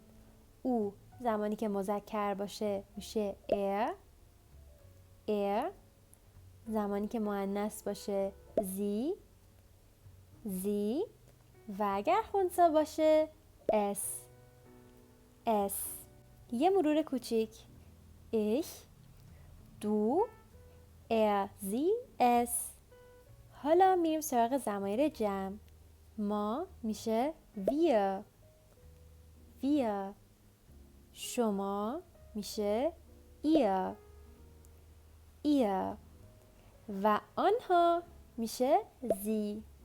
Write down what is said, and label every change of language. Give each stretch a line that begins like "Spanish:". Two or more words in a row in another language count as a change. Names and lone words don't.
Persian: او زمانی که مذکر باشه میشه er. زمانی که مؤنث باشه sie. و اگر خنثی باشه es. یه مرور کوچیک.
German: ich، du، er، sie، es.
Persian: حالا میریم سراغ ضمایر جمع. ما میشه wir. شما میشه ihr. و آنها میشه sie.